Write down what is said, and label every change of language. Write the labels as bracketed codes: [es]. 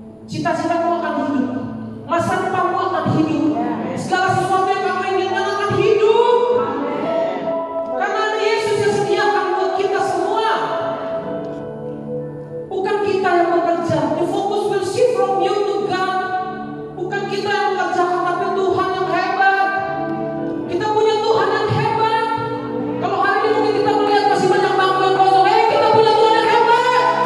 [id] Cita-citamu akan hidup. Masa depanmu akan hidup. Segala sesuatu yang kamu inginkan akan hidup. Karena ada Yesus yang sediakan buat kita semua. Bukan kita yang bekerja. [en] The focus will shift from you to God. [id] Bukan kita yang mengerjakan, tapi Tuhan yang hebat. Kita punya Tuhan yang hebat. Kalau hari ini mungkin kita melihat masih banyak bangku yang kosong, kita punya Tuhan yang hebat.